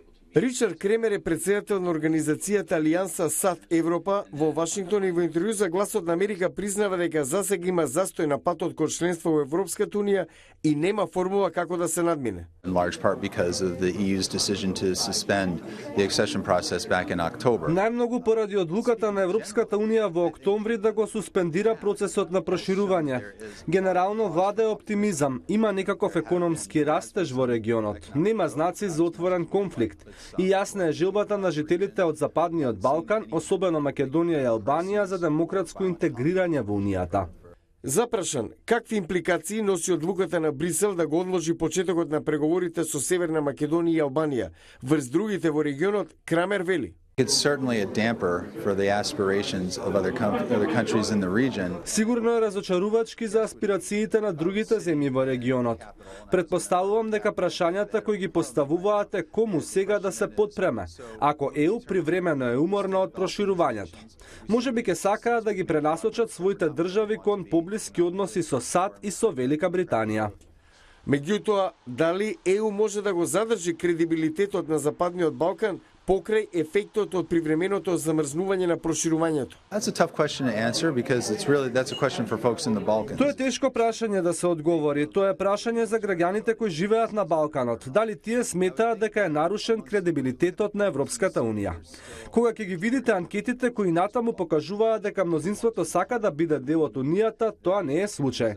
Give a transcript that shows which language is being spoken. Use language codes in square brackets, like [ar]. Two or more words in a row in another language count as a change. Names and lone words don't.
[mk] Ричард Кремер е председател на организацијата Алијанса САД Европа во Вашингтон и во интервју за Гласот на Америка признава дека засега има застој на патот кон членство во Европската унија и нема формула како да се надмине. [en] In large part because of the EU's decision to suspend the accession process back in October. [mk] Најмногу поради одлуката на Европската унија во октомври да го суспендира процесот на проширување. Генерално влада е оптимизам, има некаков економски растеж во регионот, нема знаци за отворен конфликт. И јасна е желбата на жителите од Западниот Балкан, особено Македонија и Албанија, за демократско интегрирање во Унијата. Запрашан, какви импликации носи одлуката на Брисел да го одложи почетокот на преговорите со Северна Македонија и Албанија врз другите во регионот, Крамер вели. [en] It's certainly a damper for the aspirations of other countries in the region. [mk] Сигурно е разочарувачки за аспирациите на другите земји во регионот. Предпоставувам дека прашањата кои ги поставуваате кому сега да се подпреме, ако ЕУ привремено е уморна од проширувањето. Можеби ќе сакаат да ги пренасочат своите држави кон поблиски односи со САД и со Велика Британија. Меѓутоа, дали ЕУ може да го задржи кредибилитетот на Западниот Балкан покрај ефектот од привременото замрзнување на проширувањето? [en] That's a tough question to answer because that's a question for folks in the Balkans. [mk] Тоа е тешко прашање да се одговори. Тоа е прашање за граѓаните кои живеат на Балканот. Дали тие сметаат дека е нарушен кредибилитетот на Европската унија? Кога ќе ги видите анкетите кои натаму покажуваат дека мнозинството сака да биде дел од унијата, тоа не е случај.